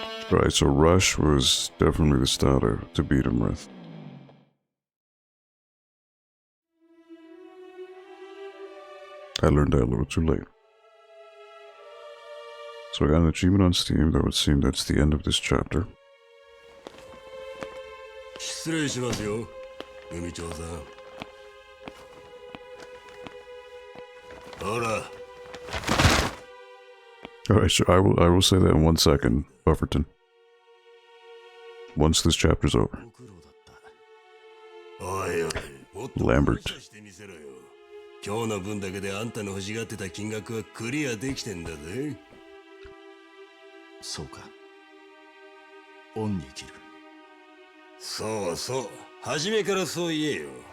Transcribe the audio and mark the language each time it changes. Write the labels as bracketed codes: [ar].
[en] Right, so Rush was definitely the starter to beat him with. I learned that a little too late. So I got an achievement on Steam that would seem that's the end of this chapter. [ja] 失礼しますよ、組長さん。ほら。 [en] Alright, sure, I will say that in 1 second, Bufferton. Once this chapter's over. [ja] おいおい、もっと [en] Lambert. [ja] してみせろよ。今日の分だけであんたの欲しがってた金額はクリアできてんだぜ。そうか。恩に切る。そうそう、初めからそう言えよ。